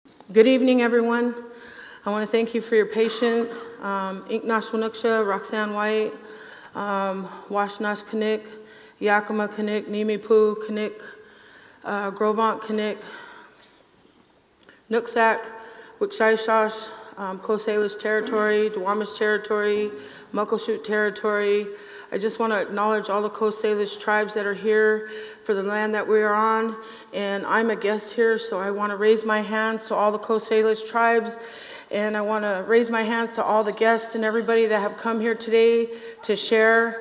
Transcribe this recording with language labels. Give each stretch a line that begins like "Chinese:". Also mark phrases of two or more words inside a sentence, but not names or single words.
English: Good evening, everyone. I want to thank you for your patience. Inknash Wanuksha, Roxanne White, Washnash Kanik, Yakima Kanik, Nimipu Kanik, Grovant Kanik, Nooksack, Wikshaishash, Coast Salish Territory, Duwamish Territory, Muckleshoot Territory. I just want to acknowledge all the Coast Salish tribes that are here for the land that we are on. And I'm a guest here, so I want to raise my hands to all the Coast Salish tribes. And I want to raise my hands to all the guests and everybody that have come here today to share.